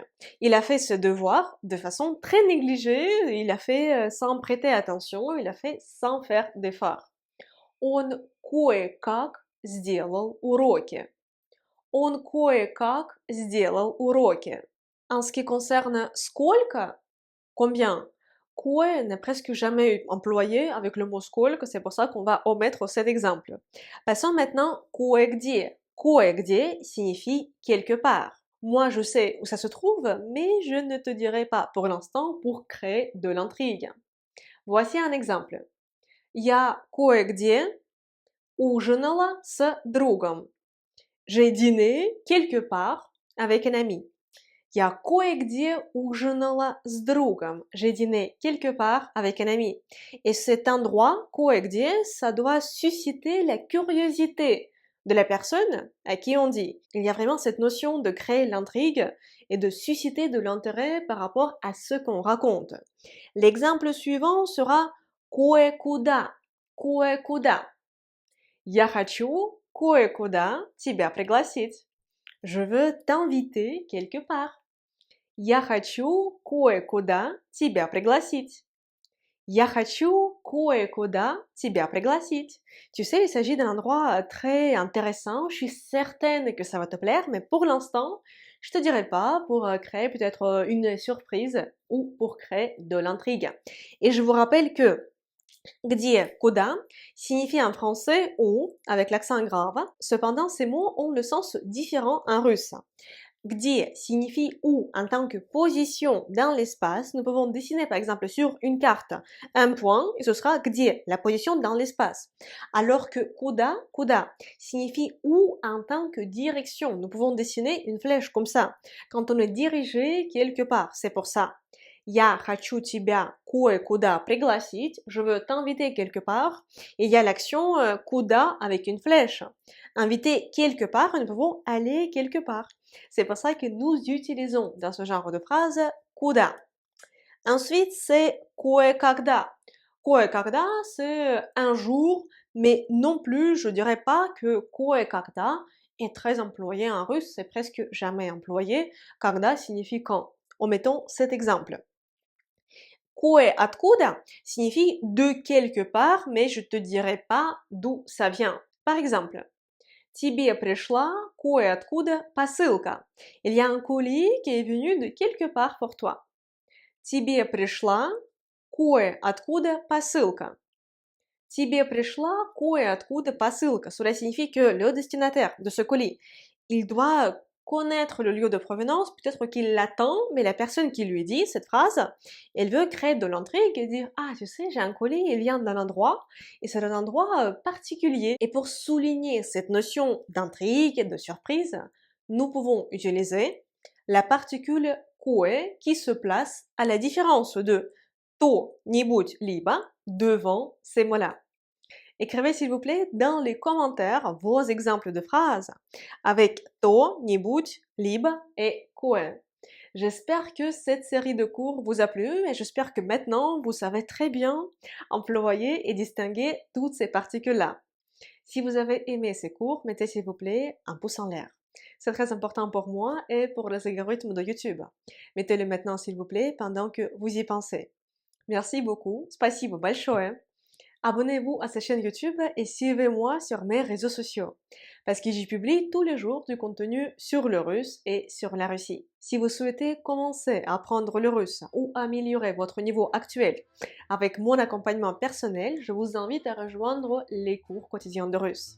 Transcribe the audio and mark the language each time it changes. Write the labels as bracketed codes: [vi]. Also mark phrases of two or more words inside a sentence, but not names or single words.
[fr] Il a fait ses devoirs de façon très négligée, il a fait sans prêter attention, il a fait sans faire d'effort. [ru] Он кое-как сделал уроки. Он кое-как сделал уроки. [fr] En ce qui concerne сколько, combien, que n'est presque jamais employé avec le mot сколько, c'est pour ça qu'on va omettre cet exemple. Passons maintenant кое-где. Кое-где signifie quelque part. Moi, je sais où ça se trouve, mais je ne te dirai pas pour l'instant pour créer de l'intrigue. Voici un exemple. [ru] Я кое-где ужинала с другом. [fr] J'ai dîné quelque part avec un ami. [ru] Я кое-где ужинала с другом. [fr] J'ai dîné quelque part avec un ami. Et cet endroit, кое-где, ça doit susciter la curiosité de la personne à qui on dit. Il y a vraiment cette notion de créer l'intrigue et de susciter de l'intérêt par rapport à ce qu'on raconte. L'exemple suivant sera кое-куда. Кое-куда. [ru] Я хочу кое-куда тебя пригласить. [fr] Je veux t'inviter quelque part. [ru] Я хочу кое-куда тебя пригласить. Я хочу кое-куда тебя пригласить. [fr] Tu sais, il s'agit d'un endroit très intéressant. Je suis certaine que ça va te plaire, mais pour l'instant, je te dirai pas pour créer peut-être une surprise ou pour créer de l'intrigue. Et je vous rappelle que [ru] где, куда [fr] signifie en français où avec l'accent grave. Cependant, ces mots ont le sens différent en russe. Где signifie où en tant que position dans l'espace. Nous pouvons dessiner par exemple sur une carte un point et ce sera где, la position dans l'espace. Alors que куда signifie où en tant que direction. Nous pouvons dessiner une flèche comme ça quand on est dirigé quelque part. C'est pour ça. [ru] Я хочу тебя кое-куда пригласить. [fr] Je veux t'inviter quelque part. Et il y a l'action куда avec une flèche. Inviter quelque part, nous pouvons aller quelque part. C'est pour ça que nous utilisons dans ce genre de phrase куда. Ensuite, c'est кое-когда. Кое-когда, c'est un jour, mais non plus, je dirais pas que кое-когда est très employé en russe, c'est presque jamais employé. Когда signifie quand. Omettons cet exemple. Кое-откуда signifie de quelque part, mais je te dirai pas d'où ça vient. Par exemple, [ru] Тебе пришла кое-откуда посылка. [fr] Il y a un colis qui est venu de quelque part pour toi. [ru] Тебе пришла кое-откуда посылка. Тебе пришла кое-откуда посылка. [fr] Cela signifie que le destinataire de ce colis, il doit connaître le lieu de provenance, peut-être qu'il l'attend, mais la personne qui lui dit cette phrase, elle veut créer de l'intrigue et dire « Ah, tu sais, j'ai un colis, il vient d'un endroit, et c'est un endroit particulier. » Et pour souligner cette notion d'intrigue et de surprise, nous pouvons utiliser la particule кое qui se place à la différence de [ru] кто-нибудь либо [fr] devant ces mots-là. Écrivez s'il vous plaît dans les commentaires vos exemples de phrases avec [ru] кто-нибудь, либо [fr] et кое. J'espère que cette série de cours vous a plu et j'espère que maintenant vous savez très bien employer et distinguer toutes ces particules-là. Si vous avez aimé ces cours, mettez s'il vous plaît un pouce en l'air. C'est très important pour moi et pour les algorithmes de YouTube. Mettez-le maintenant s'il vous plaît pendant que vous y pensez. Merci beaucoup. [ru] Спасибо большое. [fr] Abonnez-vous à cette chaîne YouTube et suivez-moi sur mes réseaux sociaux parce que j'y publie tous les jours du contenu sur le russe et sur la Russie. Si vous souhaitez commencer à apprendre le russe ou améliorer votre niveau actuel avec mon accompagnement personnel, je vous invite à rejoindre les cours quotidiens de russe.